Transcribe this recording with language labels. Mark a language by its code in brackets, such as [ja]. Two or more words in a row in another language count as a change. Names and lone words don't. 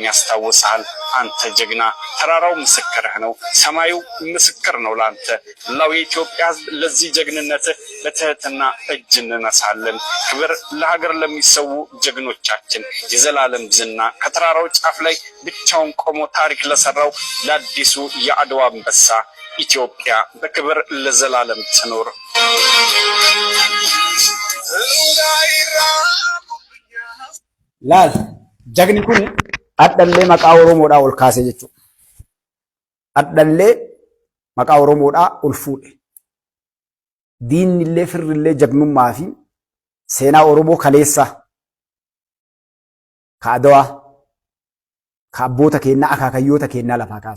[am] ያስታውሳል። አንተ ጀግና፣ ተራራው ምስክርህ ነው፣ ሰማዩ ምስክር ነው ላንተ። ላው የኢትዮጵያ ሕዝብ ለዚህ ጀግንነት በትህትና እጅ እንነሳለን። ክብር ለሀገር ለሚሰዉ ጀግኖቻችን፣ የዘላለም ዝና ከተራራው ጫፍ ላይ ብቻውን ቆሞ ታሪክ ለሰራው ለአዲሱ የአድዋ አንበሳ። ኢትዮጵያ በክብር ለዘላለም ትኖር። [om] laal jagni kun adhallee maqaa Oromoodhaa ol kaasee jechuudha. Adhallee maqaa Oromoodhaa ol fuudhe. Diinillee firrillee jagnummaa fi seenaa Oromoo kaleessaa ka Adawaa ka abboota keenyaa akaakayyoota keenyaa lafaa kaase.